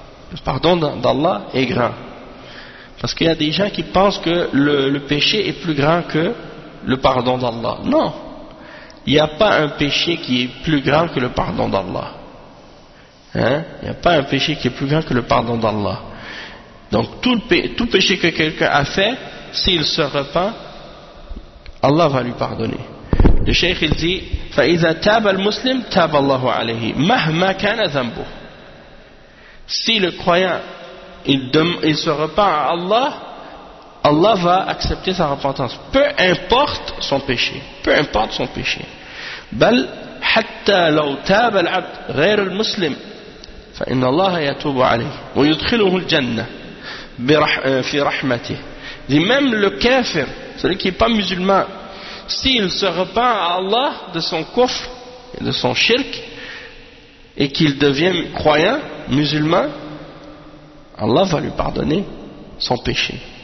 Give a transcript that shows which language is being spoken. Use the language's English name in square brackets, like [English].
[French] Le pardon d'Allah est grand. Parce qu'il y a des gens qui pensent que le péché est plus grand que le pardon d'Allah. Non. Il n'y a pas un péché qui est plus grand que le pardon d'Allah. Hein? Il n'y a pas un péché qui est plus grand que le pardon d'Allah. Donc tout péché que quelqu'un a fait, s'il se repent, Allah va lui pardonner. Le cheikh il dit, [Arabic] فإذا تاب المسلم تاب الله عليه مهما كان ذنبه. [French] Si le croyant il se repent à Allah, Allah va accepter sa repentance, peu importe son péché, peu importe son péché. [Arabic] بل حتى لو تاب العبد غير المسلم فإن الله يتوب عليه ويدخله الجنة في رحمته. [French] Dit même le kafir, celui qui n'est pas musulman, s'il se repent à Allah de son kufr, de son shirk, et qu'il devient croyant, musulman, Allah va lui pardonner son péché.